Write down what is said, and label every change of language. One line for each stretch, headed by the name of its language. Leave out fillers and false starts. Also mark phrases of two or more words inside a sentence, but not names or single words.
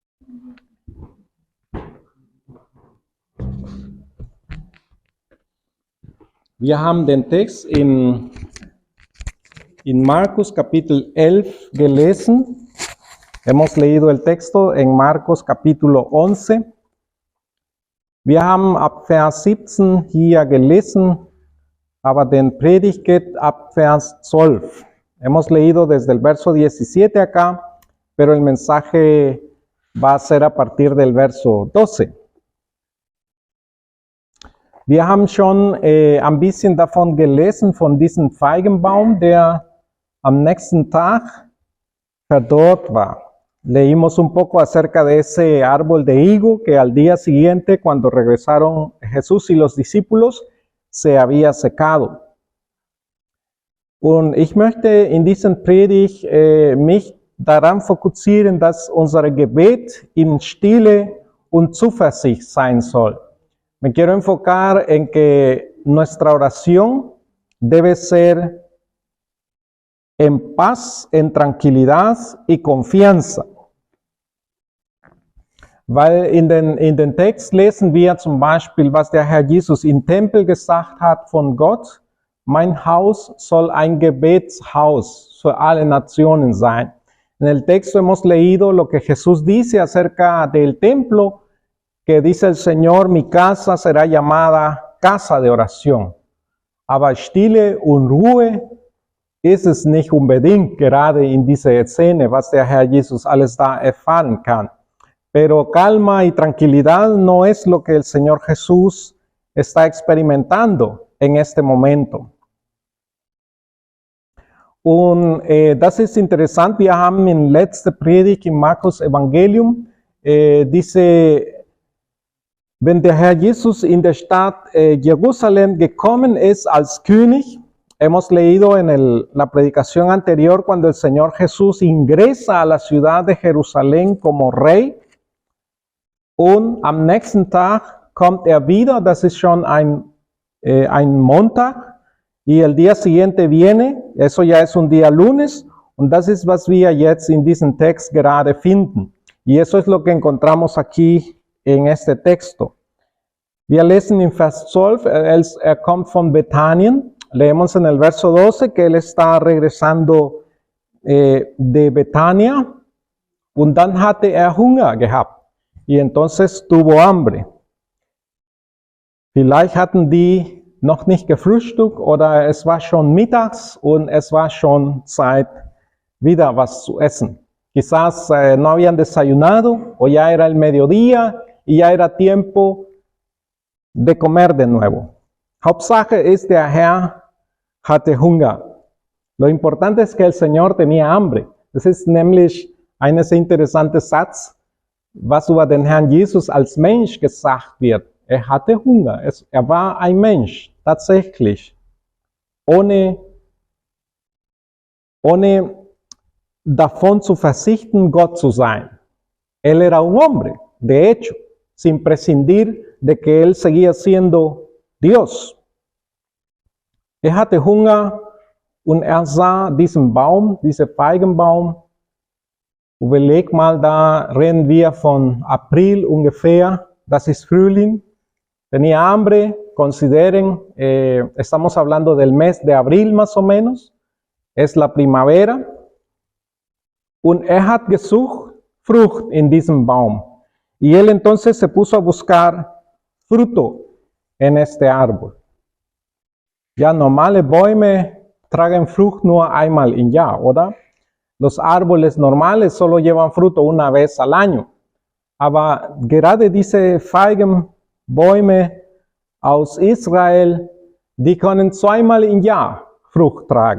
German: Wir haben den Text in Marcos Kapitel 11 gelesen.
Spanish: Hemos leído el texto en Marcos Capítulo 11.
German: Wir haben ab Vers 17 hier gelesen, aber den Predigt geht ab Vers 12.
Spanish: Hemos leído desde el verso 17 acá, pero el mensaje va a ser a partir del verso 12.
German: Wir haben schon ein bisschen davon gelesen, von diesem Feigenbaum, der am nächsten Tag verdorrt war.
Spanish: Leímos un poco acerca de ese árbol de higo que al día siguiente, cuando regresaron Jesús y los discípulos, se había secado.
German: Und ich möchte in diesem Predigt mich daran fokussieren, dass unser Gebet in Stille und Zuversicht sein soll.
Spanish: Me quiero enfocar en que nuestra oración debe ser en paz, en tranquilidad y confianza.
German: Weil in den Text lesen wir zum Beispiel, was der Herr Jesus im Tempel gesagt hat von Gott: Mein Haus soll ein Gebetshaus für alle Nationen sein.
Spanish: En el texto hemos leído lo que Jesús dice acerca del templo, que dice el Señor: mi casa será llamada casa de oración.
German: Aber Stille und Ruhe ist es nicht unbedingt, gerade in dieser Szene, was der Herr Jesus alles da erfahren kann.
Spanish: Pero calma y tranquilidad no es lo que el Señor Jesús está experimentando en este momento.
German: Und das ist interessant, wir haben in letzter Predigt im Markus Evangelium dice: Wenn der Herr Jesus in der Stadt Jerusalem gekommen ist als König,
Spanish: hemos leído en la predicación anterior cuando el Señor Jesús ingresa a la ciudad de Jerusalén como Rey,
German: und am nächsten Tag kommt wieder, das ist schon ein Montag,
Spanish: y el día siguiente viene, eso ya es un día lunes,
German: und das ist, was wir jetzt in diesem Text gerade finden.
Spanish: Y eso es lo que encontramos aquí en este texto.
German: Wir lesen in Vers 12, kommt von Bethanien.
Spanish: Leemos en el verso 12 que él está regresando de Betania,
German: und dann hatte Hunger gehabt.
Spanish: Y entonces tuvo hambre.
German: Vielleicht hatten die noch nicht gefrühstückt oder es war schon mittags und es war schon Zeit, wieder was zu essen.
Spanish: Quizás no habían desayunado o ya era el mediodía y ya era tiempo de comer de nuevo.
German: Hauptsache ist, der Herr hatte Hunger.
Spanish: Lo importante es que el Señor tenía hambre.
German: Das ist nämlich ein sehr interessanter Satz, was über den Herrn Jesus als Mensch gesagt wird. Er hatte Hunger. Er war ein Mensch, tatsächlich. Ohne davon zu verzichten, Gott zu sein.
Spanish: Él era un hombre, de hecho, sin prescindir de que él seguía siendo Dios.
German: Er hatte Hunger und sah diesen Baum, diesen Feigenbaum. Überleg mal, da reden wir von April ungefähr, das ist Frühling.
Spanish: Tenía hambre, consideren, estamos hablando del mes de abril más o menos, es la primavera.
German: Und hat gesucht Frucht in diesem Baum.
Spanish: Y él entonces se puso a buscar fruto en este árbol.
German: Ja, normale Bäume tragen Frucht nur einmal im Jahr, oder?
Spanish: Los árboles normales solo llevan fruto una vez al año.
German: Aber gerade diese Feigenbäume aus Israel, die können zweimal im Jahr Frucht tragen.